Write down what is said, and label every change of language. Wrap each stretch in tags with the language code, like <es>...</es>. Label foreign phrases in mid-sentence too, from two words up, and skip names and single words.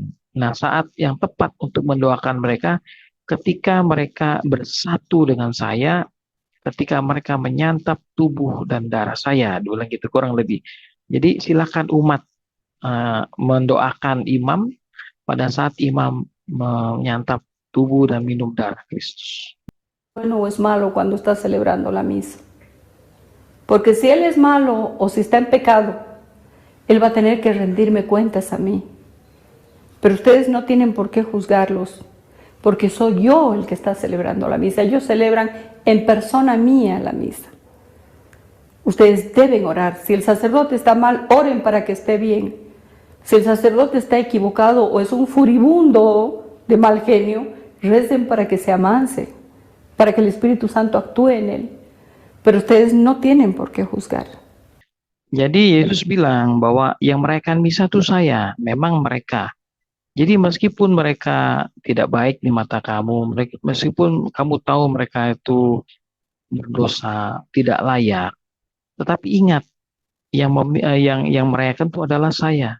<id>Nah, saat yang tepat untuk mendoakan mereka, ketika mereka bersatu dengan saya, ketika mereka menyantap tubuh dan darah saya, dulu gitu kurang lebih. Jadi silakan umat mendoakan imam pada saat imam menyantap tubuh dan minum darah Kristus.</id> <es>Bueno o es malo cuando está celebrando la misa. Porque si él es malo o si está en pecado, él va a tener que rendirme cuentas a mí. Pero ustedes no tienen por qué juzgarlos, porque soy yo el que está celebrando la misa. Ellos celebran en persona mía la misa. Ustedes deben orar. Si el sacerdote está mal, oren para que esté bien. Si el sacerdote está equivocado o es un furibundo de mal genio, recen para que se amance, para que el Espíritu Santo actúe en él. Pero ustedes no tienen por qué juzgar.</es> <id>Jadi Yesus bilang bahwa yang merayakan misa itu saya, memang mereka. Jadi meskipun mereka tidak baik di mata kamu, meskipun kamu tahu mereka itu berdosa, tidak layak, tetapi ingat yang merayakan itu adalah saya.</id>